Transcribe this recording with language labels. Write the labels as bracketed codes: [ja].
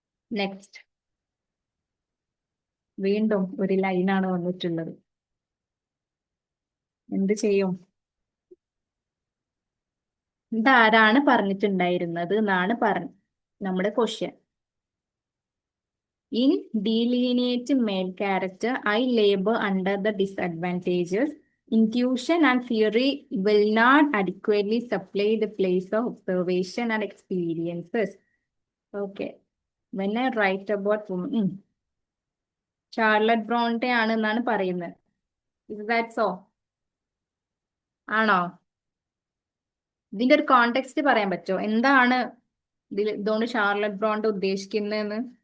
[ml] Next വീണ്ടും ഒരു ലൈനാണ് വന്നിട്ടുള്ളത്. എന്ത് ചെയ്യും? ഇതാരാണ് പറഞ്ഞിട്ടുണ്ടായിരുന്നത് എന്നാണ് നമ്മുടെ question. [en] In delineate male character, I labor under the disadvantages. Intuition and theory will not adequately supply the place of observation and experiences. Okay. When I write about women, Charlotte Bronte [ml] ആണ് എന്നാണ് പറയുന്നത്. [en] Is that so? [ml] ആണോ? ഇതിന്റെ ഒരു context പറയാൻ പറ്റുമോ? എന്താണ് ഇതുകൊണ്ട് ഷാർലറ്റ് ബ്രോണ്ടെ ഉദ്ദേശിക്കുന്നതെന്ന്?